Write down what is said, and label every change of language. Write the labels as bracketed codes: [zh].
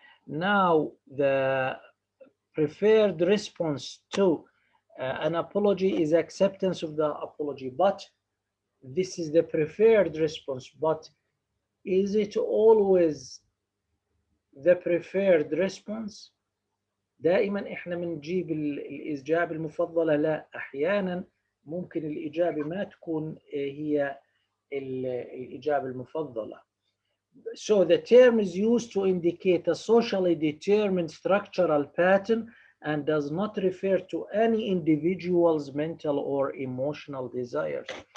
[en] Now, the preferred response to an apology is acceptance of the apology, but this is the preferred response. But is it always the preferred response؟ [ar] دائما احنا بنجيب الإجابة المفضلة؟ لا، أحيانا ممكن الإجابة ما تكون هي الإجابة المفضلة. [en] So the term is used to indicate a socially determined structural pattern and does not refer to any individual's mental or emotional desires.